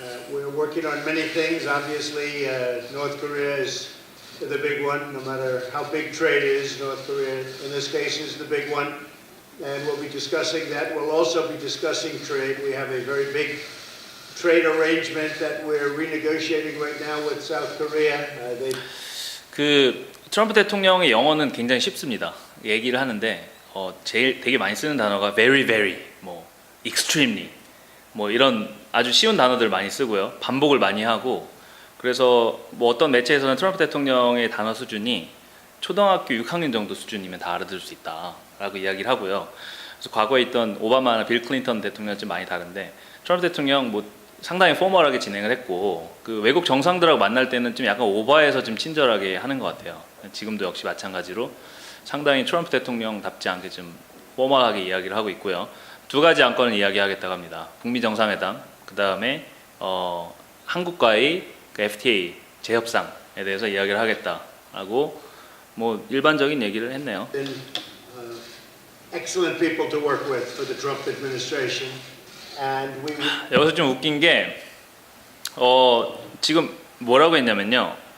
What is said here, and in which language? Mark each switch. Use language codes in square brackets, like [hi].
[en] We're working on many things. Obviously, North Korea is the big one. No matter how big trade is, North Korea, in this case, is the big one. And we'll be discussing that. We'll also be discussing trade. We have a very big trade arrangement that we're renegotiating right now with South Korea. [ko] 그 트럼프 대통령의 영어는 굉장히 쉽습니다. 얘기를 하는데 제일 되게 많이 쓰는 단어가 very, very, 뭐 extremely, 뭐 이런 아주 쉬운 단어들 많이 쓰고요. 반복을 많이 하고, 그래서 뭐 어떤 매체에서는 트럼프 대통령의 단어 수준이 초등학교 6학년 정도 수준이면 다 알아들을 수 있다라고 이야기를 하고요. 그래서 과거에 있던 오바마나 빌 클린턴 대통령은 좀 많이 다른데, 트럼프 대통령 뭐 상당히 포멀하게 진행을 했고, 그 외국 정상들하고 만날 때는 좀 약간 오버해서 좀 친절하게 하는 것 같아요. 지금도 역시 마찬가지로 상당히 트럼프 대통령답지 않게 좀 포멀하게 이야기를 하고 있고요. 두 가지 안건을 이야기하겠다고 합니다. 북미 정상회담, 그 다음에 한국과의 그 FTA 재협상에 대해서 이야기를 하겠다라고 뭐 일반적인 얘기를 했네요. [en] Excellent people to work with for the Trump administration, and we. [ko] 여기서 좀 웃긴 게 지금 뭐라고 했냐면요.